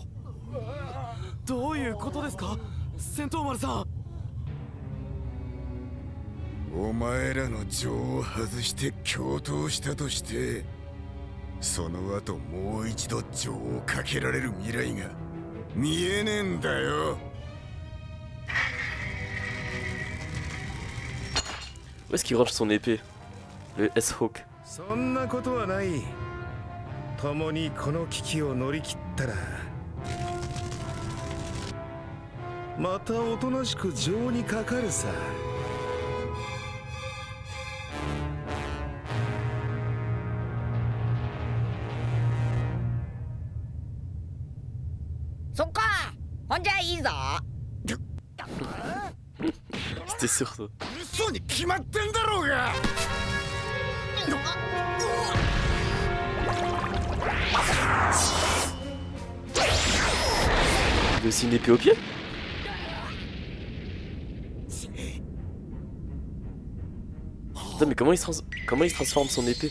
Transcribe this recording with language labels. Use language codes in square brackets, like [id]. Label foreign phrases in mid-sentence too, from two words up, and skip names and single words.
[ja] どういうことですか、戦闘丸さん。お前らの情を外して共闘したとして、その後もう一度情をかけられる未来が見えねえんだよ。 [fr] Où est-ce qu'il range son épée? Le S-Hawk. [ja] そんなことはない。共にこの危機を乗り切ったらまたおとなしく情にかかるさ。そっか、ほんじゃいいぞ。 [fr] C'était sûr ça. [ja] 嘘に決まってんだろうが。 [fr] Il a aussi une épée au pied? Putain, mais comment il se transforme son épée?